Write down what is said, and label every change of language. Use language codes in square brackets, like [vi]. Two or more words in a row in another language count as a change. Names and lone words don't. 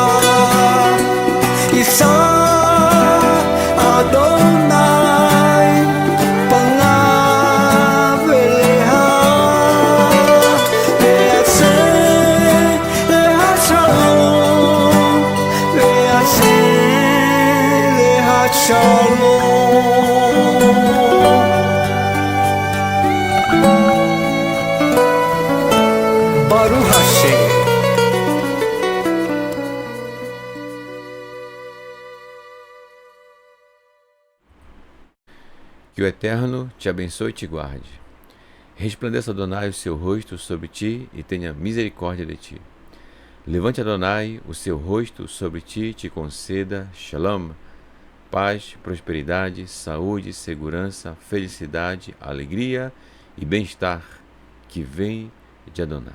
[he] ישא יהוה פניו אליך וישם לך שלום וישם לך שלום ברוך השם. [pt] Que o Eterno te abençoe e te guarde. Resplandeça, Adonai, o seu rosto sobre ti e tenha misericórdia de ti. Levante, Adonai, o seu rosto sobre ti e te conceda Shalom, paz, prosperidade, saúde, segurança, felicidade, alegria e bem-estar que vem de Adonai.